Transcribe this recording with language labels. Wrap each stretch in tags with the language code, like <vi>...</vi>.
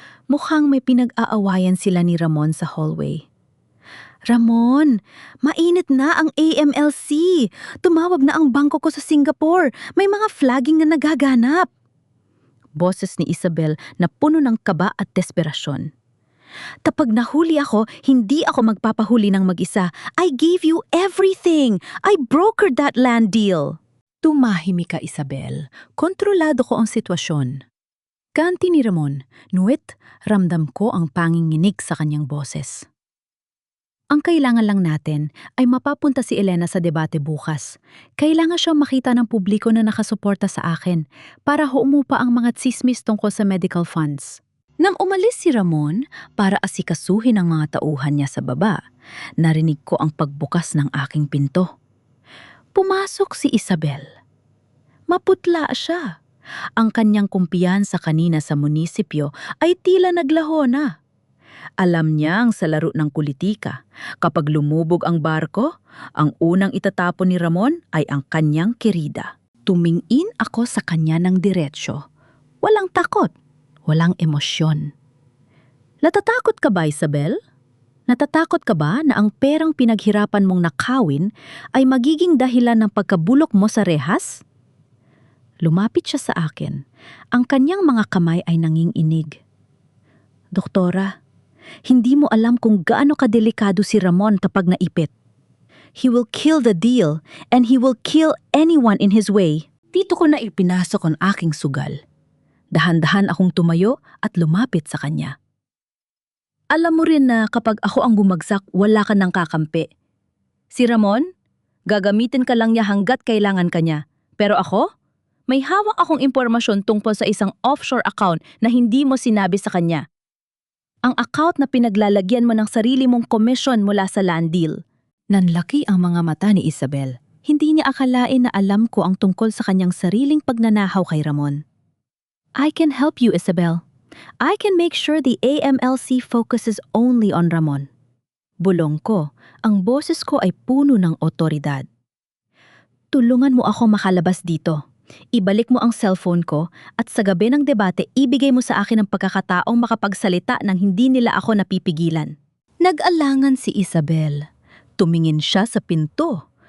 <tl>Mukhang may pinag-aawayan sila ni Ramon sa hallway. Ramon, mainit na ang AMLC. Tumawag na ang bangko ko sa Singapore. May mga flagging na nagaganap. Boses ni Isabel na puno ng kaba at desperasyon. Kapag nahuli ako, hindi ako magpapahuli ng mag-isa.</tl> <en>I gave you everything. I brokered that land deal.</en> <tl>Tumahimik ka, Isabel. Kontrolado ko ang sitwasyon. Kanti ni Ramon, nuwit, ramdam ko ang panginginig sa kanyang boses. Ang kailangan lang natin ay mapapunta si Elena sa debate bukas. Kailangan siyang makita ng publiko na nakasuporta sa akin para humupa ang mga tsismis tungkol sa medical funds. Nang umalis si Ramon para asikasuhin ang mga tauhan niya sa baba, narinig ko ang pagbukas ng aking pinto. Pumasok si Isabel. Maputla siya. Ang kanyang kumpiyansa kanina sa munisipyo ay tila naglaho na. Alam niyang sa laro ng politika, kapag lumubog ang barko, ang unang itatapon ni Ramon ay ang kanyang kirida. Tumingin ako sa kanya ng diretsyo. Walang takot. Walang emosyon. Natatakot ka ba, Isabel? Natatakot ka ba na ang perang pinaghirapan mong nakawin ay magiging dahilan ng pagkabulok mo sa rehas? Lumapit siya sa akin. Ang kanyang mga kamay ay nanginginig. Doktora, hindi mo alam kung gaano kadelikado si Ramon kapag naipit.</tl> <en>He will kill the deal and he will kill anyone in his way.</en> <tl>Dito ko na ipinasok ang aking sugal. Dahan-dahan akong tumayo at lumapit sa kanya. Alam mo rin na kapag ako ang bumagsak, wala ka nang kakampi. Si Ramon, gagamitin ka lang niya hanggat kailangan ka niya. Pero ako, may hawak akong impormasyon tungkol sa isang offshore account na hindi mo sinabi sa kanya. Ang account na pinaglalagyan mo ng sarili mong komisyon mula sa land deal. Nanlaki ang mga mata ni Isabel. Hindi niya akalain na alam ko ang tungkol sa kanyang sariling pagnanahaw kay Ramon.</tl> <en>I can help you, Isabel. I can make sure the AMLC focuses only on Ramon.</en> <tl>Bulong ko, ang boses ko ay puno ng otoridad. Tulungan mo ako makalabas dito. Ibalik mo ang cellphone ko at sa gabi ng debate ibigay mo sa akin ang pagkakataong makapagsalita nang hindi nila ako napipigilan. Nag-alangan si Isabel. Tumingin siya sa pinto.</tl>